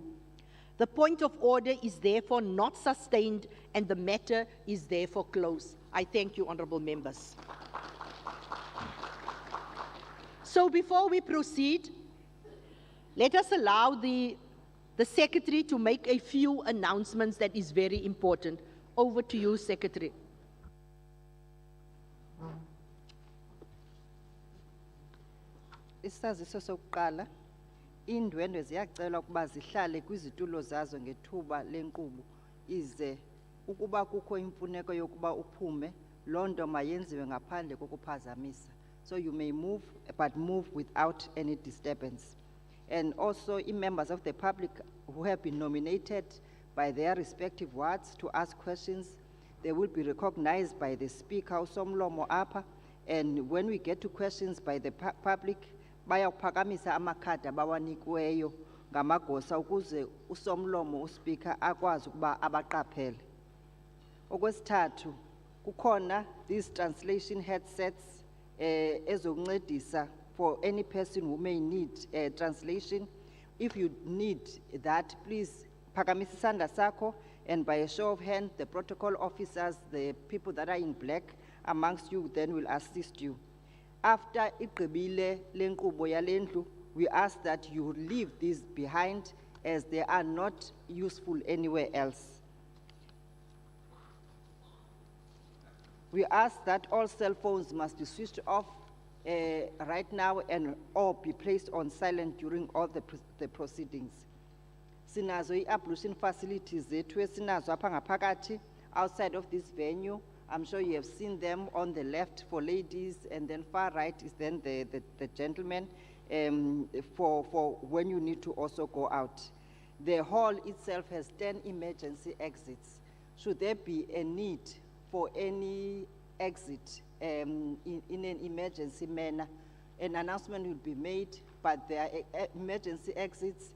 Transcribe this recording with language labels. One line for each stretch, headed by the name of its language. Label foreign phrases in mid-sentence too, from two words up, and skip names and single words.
English: The point of order is therefore not sustained and the matter is therefore closed. I thank you, honourable members. So before we proceed, let us allow the Secretary to make a few announcements that is very important. Over to you, Secretary.
Xhosa: Isaziso sokuqala, iindwendwe ziyacelwa ukuba zihlale kwizitulo zazo ngethuba lenkqubo ize ukuba kukho imfuneko yokuba uphume, loo nto mayenziwe ngaphandle kokuphazamisa.
English: So you may move, but move without any disturbance. And also, members of the public who have been nominated by their respective wards to ask questions, they will be recognized by the Speaker,
Xhosa: Usomlomo Apha,
English: and when we get to questions by the public,
Xhosa: bayawuphakamisa amakhadi abawanikiweyo ngamagosa ukuze Usomlomo uSpeaker akwazi ukuba abaqaphele. Okwesithathu, kukhona
English: these translation headsets
Xhosa: ezokuncedisa
English: for any person who may need translation. If you need that, please
Xhosa: phakamisa isandla sakho,
English: and by a show of hand, the protocol officers, the people that are in black amongst you, then will assist you.
Xhosa: After igqibile le nkqubo yale ndlu,
English: we ask that you leave these behind as they are not useful anywhere else. We ask that all cell phones must be switched off right now and all be placed on silent during all the proceedings.
Xhosa: Sinazo
English: i-ablution facilities
Xhosa: zethu esinazo apha ngaphakathi
English: outside of this venue. I'm sure you have seen them on the left for ladies, and then far right is then the gentlemen for when you need to also go out. The hall itself has 10 emergency exits. Should there be a need for any exit in an emergency manner, an announcement will be made, but there are emergency exits.